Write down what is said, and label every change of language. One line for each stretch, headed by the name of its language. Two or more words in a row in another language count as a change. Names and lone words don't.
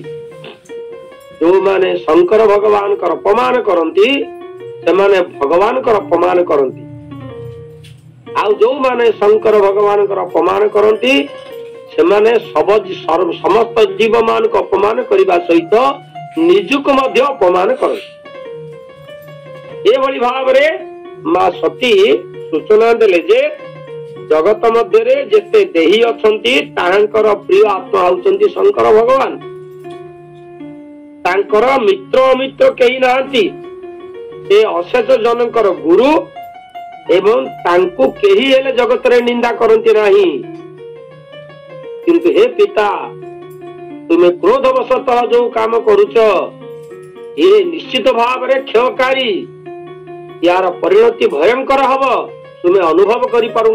Odia: ଯେ ମାନେ ଶଙ୍କର ଭଗବାନ କର ଅପମାନ କରନ୍ତି ସେ ମାନେ ଭଗବାନ କର ଅପମାନ କରନ୍ତି। ଆଉ ଯେ ମାନେ ଶଙ୍କର ଭଗବାନ କର ଅପମାନ କରନ୍ତି ସେ ମାନେ ସମସ୍ତ ଜୀବ ମାନ କୁ ଅପମାନ କରିବା ସହିତ ନିଜୁକ ମଧ୍ୟ ଅପମାନ କରନ୍ତି। ଏ ଭଳି ଭାବ ରେ ମା ସତୀ ସୂଚନା ଦେଲେ ଯେ ଜଗତ ମଧ୍ୟ ରେ ଯେତେ ଦେହୀ ଅଛନ୍ତି ତାଙ୍କର ପ୍ରିୟ ଆତ୍ମା ହେଉଛନ୍ତି ଶଙ୍କର ଭଗବାନ। ତାଙ୍କର ମିତ୍ର ଅମିତ୍ର କେହି ନାହାନ୍ତି ଏ ଅଶେଷ ଜନଙ୍କର ଗୁରୁ ଏବଂ ତାଙ୍କୁ କେହି ହେଲେ ଜଗତ ରେ ନିନ୍ଦା କରନ୍ତି ନାହିଁ। କିନ୍ତୁ ହେ ପିତା ତୁମେ କ୍ରୋଧବଶତଃ ଯେଉଁ କାମ କରୁଛ ଏ ନିଶ୍ଚିତ ଭାବ ରେ କ୍ଷୟକାରୀ ଯାର ପରିଣତି ଭୟଙ୍କର ହେବ ତୁମେ ଅନୁଭବ କରି ପାରୁନ।